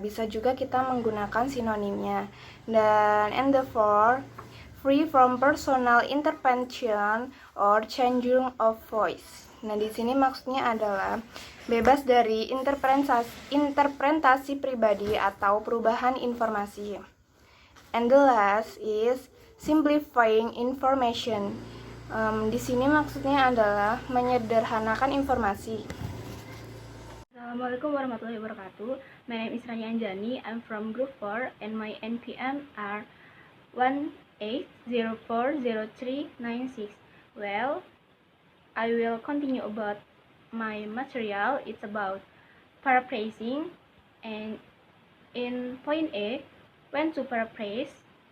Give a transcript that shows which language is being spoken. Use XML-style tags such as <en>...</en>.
<id>Bisa juga kita menggunakan sinonimnya.</id> <en>Dan and the fourth, free from personal intervention or changing of voice.</en> <id>Nah, di sini maksudnya adalah bebas dari interpretasi pribadi atau perubahan informasi.</id> <en>And the last is simplifying information.</en> <id>Di sini maksudnya adalah menyederhanakan informasi.</id> <ar>Assalamualaikum warahmatullahi wabarakatuh.</ar> <en>My name is Rani Anjani. I'm from Group 4 and my NPM are 18040396. Well, I will continue about my material. It's about paraphrasing, and in point A, when to paraphrase.</en>